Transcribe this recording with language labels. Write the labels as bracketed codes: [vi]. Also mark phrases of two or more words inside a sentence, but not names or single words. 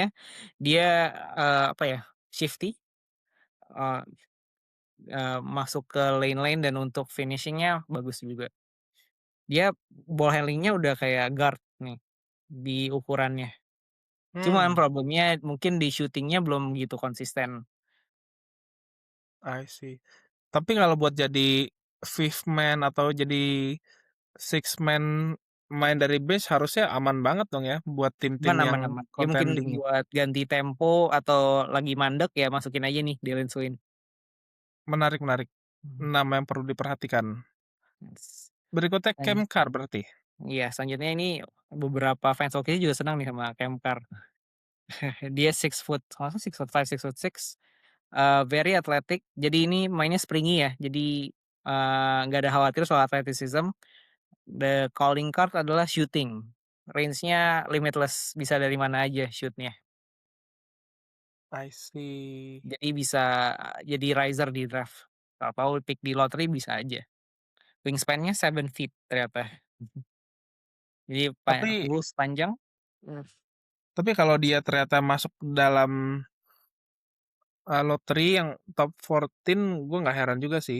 [id] Dia, apa ya, shifty, eee masuk ke lane-lane dan untuk finishing-nya bagus juga. Dia [en] ball handling- [id] nya udah kayak guard nih, di ukurannya. Cuman Hmm, problemnya mungkin di shooting-nya belum gitu konsisten. [en] I see. [id] Tapi kalau buat jadi [en] fifth man [id] atau jadi [en] six man [id] main dari bench harusnya aman banget dong ya buat tim-tim Aman yang aman aman. Ya mungkin contending ya? buat ganti tempo atau lagi mandek ya masukin aja nih Dalen Swain. Menarik, menarik. Mhm. Nama yang perlu diperhatikan. Yes. Berikutnya Dan Cam Carr berarti? iya selanjutnya ini beberapa fans OKC juga senang nih sama Kemkar. Dia 6 foot, kalau nggak salah 6'5", 6'6", [en] very athletic. [id] Jadi ini mainnya springy ya. Jadi, nggak ada khawatir soal athleticism. [en] The calling card [id] adalah shooting. Range-nya limitless, bisa dari mana aja shoot-nya. [en] I see. [id] Jadi bisa jadi riser di draft. Tahu-tahu pick di lottery bisa aja. Wingspan-nya 7 feet ternyata. Mhm. Jadi Tapi lurus panjang. Mmm. tapi kalau dia ternyata masuk dalam, lottery yang top 14 gue nggak heran juga sih.